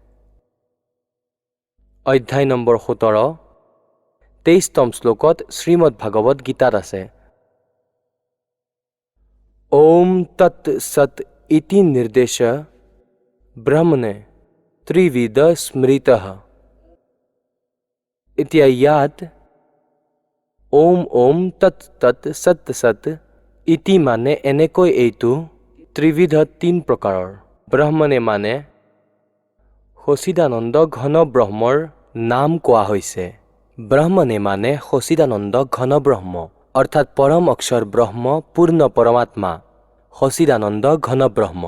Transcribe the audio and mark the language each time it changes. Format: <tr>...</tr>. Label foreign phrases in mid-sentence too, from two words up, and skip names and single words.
<as>অধ্যায় নম্বৰ 17 23তম শ্লোকত শ্ৰীমদ ভাগৱত গীতাত আছে।</as> <sa>ओम तत् सत् इति निर्देश ब्रह्मणे त्रिविध स्मृतः।</sa> <as>এতিয়া ইয়াত ওম ওম তৎ তৎ সৎ সৎ ইতি মানে এনেকৈ এইটো ত্ৰিবিধ 3 প্ৰকাৰৰ। ব্ৰহ্মণে মানে সচিদানন্দ ঘন ব্ৰহ্মৰ নাম কোৱা হৈছে। ব্ৰহ্মণে মানে সচিদানন্দ ঘন ব্ৰহ্ম অৰ্থাৎ পৰম অক্ষৰ ব্ৰহ্ম পূৰ্ণ পৰমাত্মা সচিদানন্দ ঘন ব্ৰহ্ম।</as>